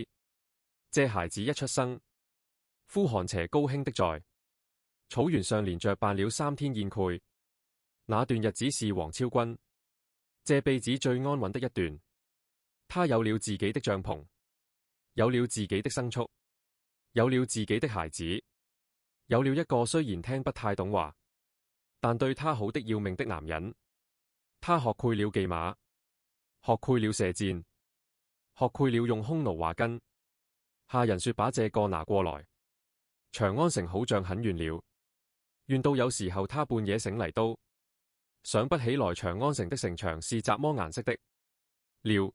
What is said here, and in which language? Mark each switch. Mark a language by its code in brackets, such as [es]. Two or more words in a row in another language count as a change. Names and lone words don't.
[zh] 這孩子一出生，呼韓邪高興的在草原上連着辦了3天宴會。那段日子是王昭君這輩子最安穩的一段。他有了自己的帳篷，有了自己的牲畜，有了自己的孩子，有了一個雖然聽不太懂話，但對他好的要命的男人。他學會了騎馬， 學會了射箭，學會了用匈奴話根。下人說把這個拿過來。長安城好像很遠了，遠到有時候他半夜醒嚟都想不起來長安城的城牆是怎麼顏色的了。